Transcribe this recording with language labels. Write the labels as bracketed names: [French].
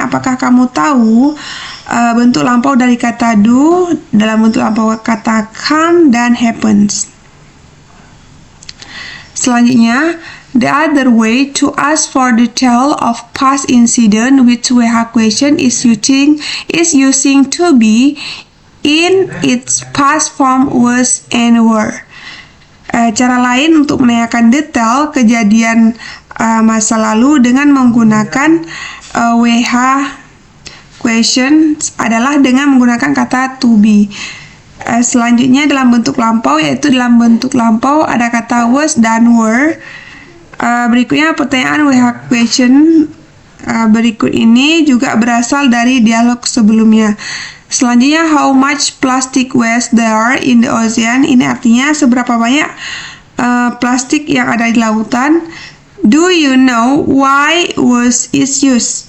[Indonesian] Apakah kamu tahu bentuk lampau dari kata do dalam bentuk lampau kata come dan happens? [English] Selanjutnya, the other way to ask for detail of past incident with WH question is using to be in its past form was and were. [Indonesian] Cara lain untuk menanyakan detail kejadian masa lalu dengan menggunakan WH question adalah dengan menggunakan kata to be. Selanjutnya dalam bentuk lampau, yaitu dalam bentuk lampau ada kata was dan were. Berikutnya pertanyaan WH question berikut ini juga berasal dari dialog sebelumnya. [English] Selanjutnya, how much plastic waste there are in the ocean. [Indonesian] Ini artinya seberapa banyak plastik yang ada di lautan. [English] Do you know why was is used?